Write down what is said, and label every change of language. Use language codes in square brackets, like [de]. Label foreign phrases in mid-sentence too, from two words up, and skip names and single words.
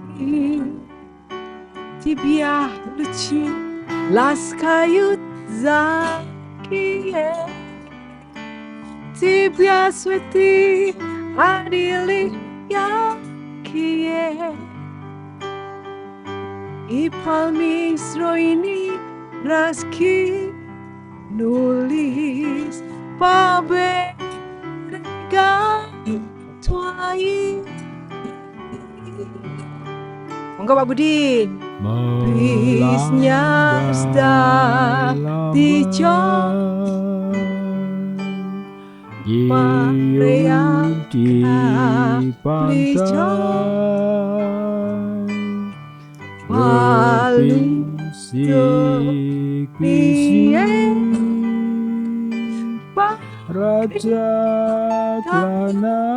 [ru] Тебя лучи ласкают закие, тебя цветы одарили яркие, и пальмы с руины раскинулись по берегам твоим. [jv] Monggo Pak Budi. [ru] Песня течет, [id] Maria di pantai, bisik-bisik Raja Kelana.